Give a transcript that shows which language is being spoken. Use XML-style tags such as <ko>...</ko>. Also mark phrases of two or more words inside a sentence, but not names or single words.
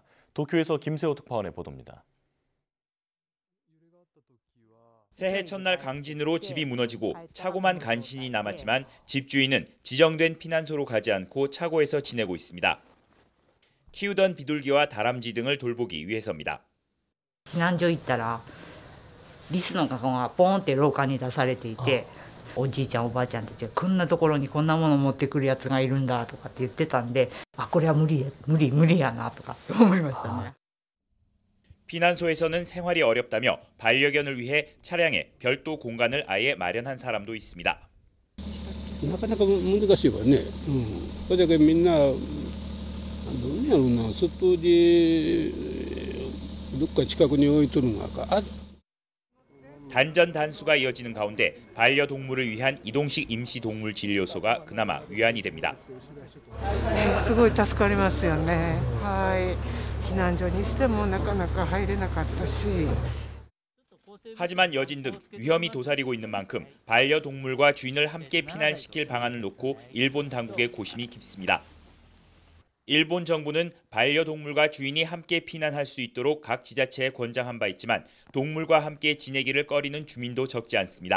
<ko>도쿄에서 김세호 특파원의 보도입니다. 새해 첫날 강진으로 집이 무너지고 차고만 간신히 남았지만 집주인은 지정된 피난소로 가지 않고 차고에서 지내고 있습니다. 키우던 비둘기와 다람쥐 등을 돌보기 위해서입니다.</ko> <ja>避難所行ったらリスのカゴがポーンって廊下に出されていて、おじいちゃんおばあちゃんたちがこんなところにこんなもの持ってくるやつがいるんだとかって言ってたんで、あ、これは無理やなとか思いましたね。</ja> <ko>피난소에서는 생활이 어렵다며 반려견을 위해 차량에 별도 공간을 아예 마련한 사람도 있습니다.</ko> <ja>なかなか難しいわね。それだけみんなどうやろうな、外でどっか近くに置いとるのか。</ja> <ko>단전 단수가 이어지는 가운데 반려동물을 위한 이동식 임시동물 진료소가 그나마 위안이 됩니다.</ko> <ja>すごい助かりますよね。はい。避難所にしてもなかなか入れなかったし。</ja> <ko>하지만 여진 등 위험이 도사리고 있는 만큼 반려동물과 주인을 함께 피난시킬 방안을 놓고 일본 당국의 고심이 깊습니다. 일본 정부는 반려동물과 주인이 함께 피난할 수 있도록 각 지자체에 권장한 바 있지만 동물과 함께 지내기를 꺼리는 주민도 적지 않습니다.</ko>